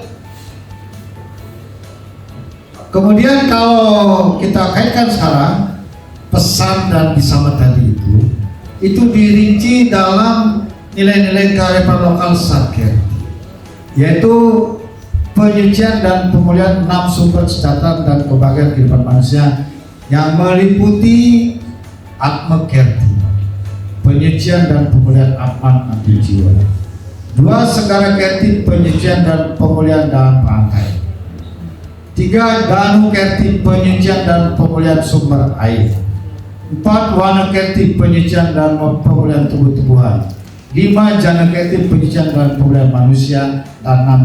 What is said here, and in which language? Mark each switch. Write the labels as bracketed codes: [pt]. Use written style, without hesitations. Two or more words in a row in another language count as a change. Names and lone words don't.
[id] Kemudian kalau kita kaitkan sekarang pesan dan bisamat tadi itu dirinci dalam nilai-nilai kearifan lokal Satker, yaitu penyucian dan pemulihan 6 sumber kesejahteraan dan kebahagiaan kehidupan manusia yang meliputi Atma Kerti, penyucian dan pemulihan Atman anti jiwa. 2. Segara Kerti, penyucian dan pemulihan dalam bangkai. 3. Danu Kerti, penyucian dan pemulihan sumber air. 4. Wana Kerti, penyucian dan pemulihan tumbuh-tumbuhan. 5. Jana Kerti, penyucian dan pemulihan manusia. Dan 6.